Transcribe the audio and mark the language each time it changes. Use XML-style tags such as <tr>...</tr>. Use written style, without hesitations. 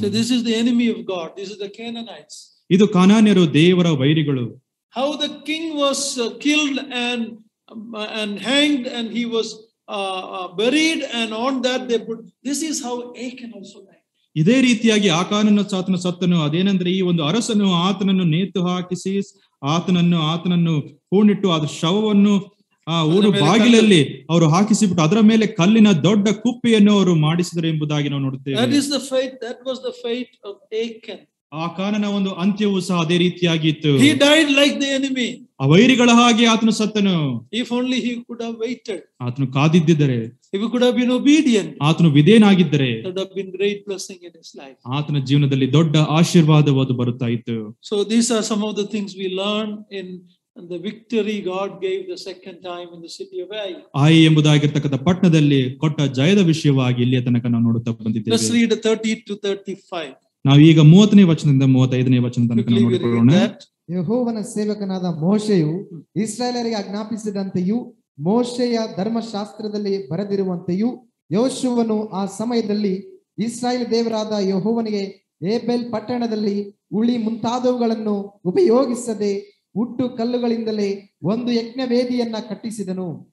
<en>So this is the enemy of God. This is the Canaanites.</en> <kn>ಇದು ಕಾನಾನ್ಯರು, ದೇವರ ವೈರಿಗಳು.</kn> <en>How the king was killed and hanged and he was buried, and on that they put, this is how Achan also died.</en> <kn>ಇದೇ ರೀತಿಯಾಗಿ ಆಕಾನನ್ನು ಸತ್ತನು. ಅದೇನೆಂದ್ರೆ ಈ ಒಂದು ಅರಸನು ಆತನನ್ನು ನೇತು ಹಾಕಿಸಿ ಆತನನ್ನು ಹೂಣಿಟ್ಟು ಅದರ ಶವವನ್ನು ಆ ಊರು ಬಾಗಿಲಲ್ಲಿ ಅವರು ಹಾಕಿಸಿಬಿಟ್ಟು ಅದರ ಮೇಲೆ ಕಲ್ಲಿನ ದೊಡ್ಡ ಕುಪ್ಪೆಯನ್ನು ಅವರು ಮಾಡಿಸಿದರು ಎಂಬುದಾಗಿ ನಾವು ನೋಡುತ್ತೇವೆ.</kn> <en>That was the fate of Achan.</en> <kn>ಆಕಾನನ ಒಂದು ಅಂತ್ಯವೂ ಸಹ ಅದೇ ರೀತಿಯಾಗಿತ್ತು.</kn> <en>He died like the enemy.</en> <kn>ಆ ವೈರಿಗಳ ಹಾಗೆ ಆತನು ಸತ್ತನು.</kn> <en>If only he could have waited.</en> <kn>ಆತನು ಕಾದಿದ್ದರೆ,</kn> <en>if he could have been obedient,</en> <kn>ಆತನು ವಿಧೇಯನಾಗಿದ್ದರೆ,</kn> <en>there would have been great blessing in his life.</en> <kn>ಆತನ ಜೀವನದಲ್ಲಿ ದೊಡ್ಡ ಆಶೀರ್ವಾದವಾದ ಬರುತ್ತಾ ಇತ್ತು.</kn> <en>So these are some of the things we learn in the victory God gave the second time in the city of Ai.</en> <kn>ಆಯಿ ಎಂಬುದಾಗಿರ್ತಕ್ಕಂಥ ಪಟ್ಟಣದಲ್ಲಿ ಕೊಟ್ಟ ಜಯದ ವಿಷಯವಾಗಿ ಇಲ್ಲಿಯ ತನಕ ನಾವು ನೋಡುತ್ತಾ ಬಂದಿದ್ದೇವೆ.</kn> <en>Let's read 30 to 35.</en> <kn>ನಾವು ಈಗ 30ನೇ ವಚನದಿಂದ 35ನೇ ವಚನ ತನಕ ನೋಡಿಕೊಳ್ಳೋಣ. ಯೆಹೋವನ ಸೇವಕನಾದ ಮೋಶೆಯು ಇಸ್ರಾಯೇಲರಿಗೆ ಆಜ್ಞಾಪಿಸಿದಂತೆಯೂ ಮೋಶೆಯ ಧರ್ಮಶಾಸ್ತ್ರದಲ್ಲಿ ಬರೆದಿರುವಂತೆಯೂ ಯೆಹೋಶುವನು ಆ ಸಮಯದಲ್ಲಿ ಇಸ್ರಾಯೇಲ್ ದೇವರಾದ ಯೆಹೋವನಿಗೆ ಏಬೆಲ್ ಪಟ್ಟಣದಲ್ಲಿ ಉಳಿ ಮುಂತಾದವುಗಳನ್ನು ಉಪಯೋಗಿಸದೆ ಹುಟ್ಟು ಕಲ್ಲುಗಳಿಂದಲೇ ಒಂದು ಯಜ್ಞವೇದಿಯನ್ನ ಕಟ್ಟಿಸಿದನು.</kn>